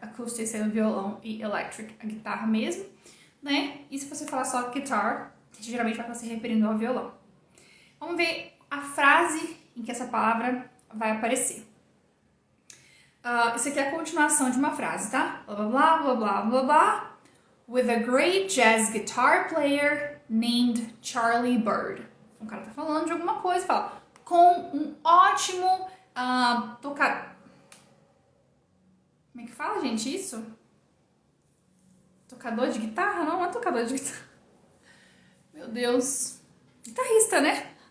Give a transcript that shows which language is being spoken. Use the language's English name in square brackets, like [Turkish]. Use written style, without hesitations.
[Portuguese] Acoustic é o violão e electric a guitarra mesmo, né? E se você falar só guitar, você geralmente vai estar se referindo ao violão. Vamos ver a frase em que essa palavra vai aparecer. Isso aqui é a continuação de uma frase, tá? Blá, blá, blá, blá, blá, blá. [English] With a great jazz guitar player named Charlie Bird. [Portuguese] O cara tá falando de alguma coisa, fala, com um ótimo tocador. Como é que fala, gente, isso? Tocador de guitarra? Não é tocador de guitarra. Meu Deus. Guitarrista, né?